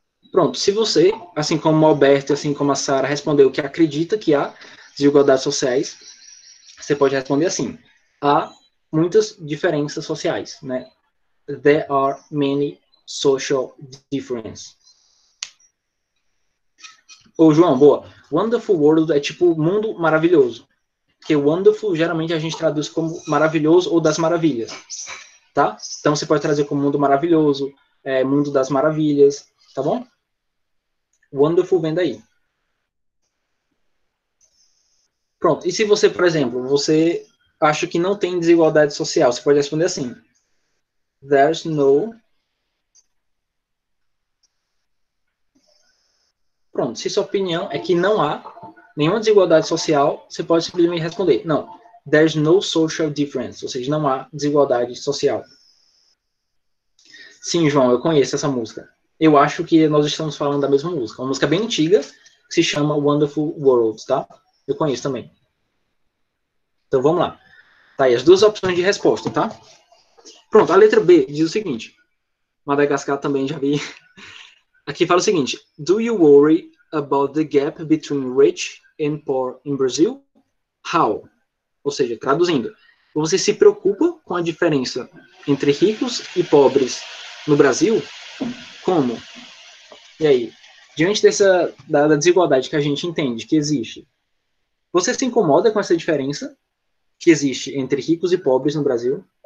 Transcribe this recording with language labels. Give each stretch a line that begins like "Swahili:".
Portuguese: Pronto, se você, assim como o Alberto, assim como a Sara, respondeu que acredita que há desigualdades sociais, você pode responder assim, há muitas diferenças sociais, né?
English: There are many social differences.
Portuguese: Ô, João, boa. Wonderful World é tipo mundo maravilhoso. Porque wonderful geralmente a gente traduz como maravilhoso ou das maravilhas, tá? Então você pode trazer como mundo maravilhoso, mundo das maravilhas, tá bom? Wonderful vem daí. Pronto. E se você, por exemplo, você acha que não tem desigualdade social, você pode responder assim:
English: There's no.
Portuguese: Pronto. Se sua opinião é que não há nenhuma desigualdade social, você pode simplesmente responder: não.
English: There's no social difference.
Portuguese: Ou seja, não há desigualdade social. Sim, João, eu conheço essa música. Eu acho que nós estamos falando da mesma música. Uma música bem antiga, que se chama Wonderful World, tá? Eu conheço também. Então vamos lá. Tá aí as duas opções de resposta, tá? Pronto, a letra B diz o seguinte. Madagascar também já vi. Aqui fala o seguinte.
English: Do you worry about the gap between rich and poor in Brazil? How?
Portuguese: Ou seja, traduzindo. Você se preocupa com a diferença entre ricos e pobres no Brasil? Como? E aí? Diante da desigualdade que a gente entende que existe, você se incomoda com essa diferença que existe entre ricos e pobres no Brasil?